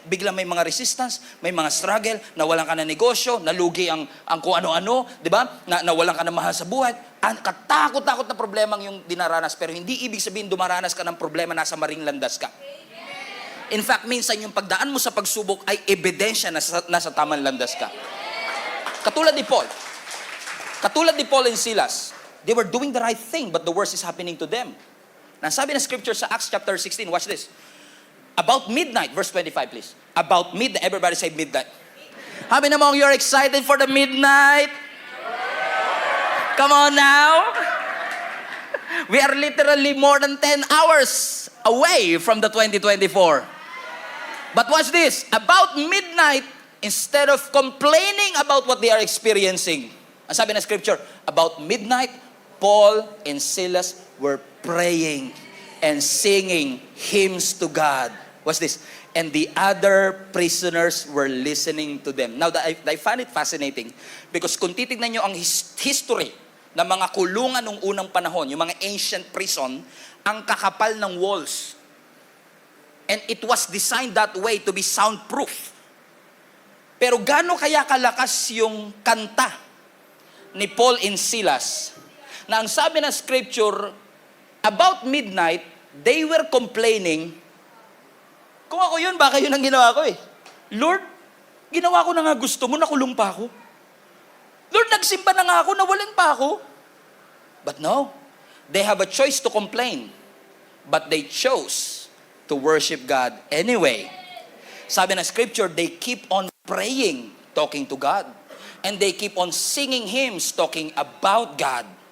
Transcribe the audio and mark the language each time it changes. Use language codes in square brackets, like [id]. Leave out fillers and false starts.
[tl] Biglang may mga resistance, may mga struggle, nawalan ka ng negosyo, nalugi ang kung ano-ano, di ba? Nawalan ka ng mahal sa buhay. Ang katakot-takot na problemang yung dinaranas, pero hindi ibig sabihin dumaranas ka ng problema, nasa maring landas ka. [en] In fact, [tl] minsan yung pagdaan mo sa pagsubok ay ebidensya na nasa tamang landas ka. Katulad ni [en] Paul and Silas, they were doing the right thing, but the worst is happening to them. [tl] Nasabi na scripture sa [en] Acts chapter 16, watch this. About midnight, verse 25 please. About midnight, everybody say midnight. How many among you are excited for the midnight? Come on now. We are literally more than 10 hours away from the 2024. But watch this. About midnight, instead of complaining about what they are experiencing, [tl] ang sabi ng scripture, [en] about midnight, Paul and Silas were praying and singing hymns to God. Watch this. And the other prisoners were listening to them. Now, I find it fascinating because [tl] kung titignan nyo ang history ng mga kulungan nung unang panahon, yung mga [en] ancient prison, [tl] ang kakapal ng walls. [en] And it was designed that way to be soundproof. [tl] Pero gaano kaya kalakas yung kanta ni Paul and Silas na ang sabi ng scripture, [en] about midnight, they were complaining, [tl] kung ako yun, baka yun ang ginawa ko eh. Lord, ginawa ko na nga gusto mo, nakulong pa ako. Lord, nagsimba na nga ako, nawalan pa ako. [en] But no, they have a choice to complain. But they chose to worship God anyway. [tl] Sabi ng scripture, [en] they keep on praying, talking to God. And they keep on singing hymns, talking about God.